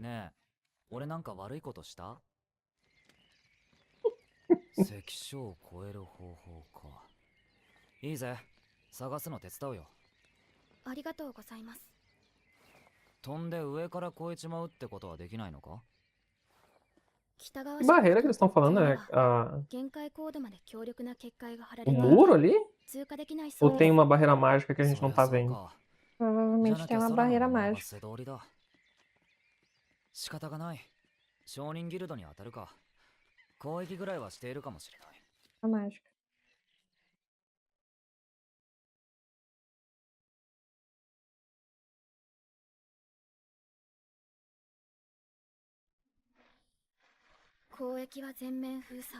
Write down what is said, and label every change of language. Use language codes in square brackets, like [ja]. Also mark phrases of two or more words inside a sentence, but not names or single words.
[ja] ねえ、俺なんか悪いことした関所を越える方法か。いいぜ、探すの手伝うよ。ありがとうございます。飛んで上から越えちまうってことはできないのか？北側 [pt] Que barreira que eles estão falando, [ja] 諸 [pt] né? [ja] 国は [pt] Ah, [ja] 限界高度まで強力な結界が張ら [pt] o [ja] れてい [pt] muro [ja] て [pt] ali? [ja] 通過できないそ [pt] Ou [ja] うで [pt] tem [ja] す。 [pt] uma barreira mágica que a gente [ja] そ [pt] não [ja] りゃ [pt] tá [ja] そう [pt] vendo? [ja] か。じゃ [pt] Provavelmente [ja] な [pt] tem [ja] きゃ [pt] uma [ja] 空の [pt] barreira [ja] 名前は [pt] mágica. [ja] 背通りだ。仕方がない。商人ギルドに当たるか。交易ぐらいはしているかもしれない。 [pt] Mágica. [ja] 交易は全面封鎖。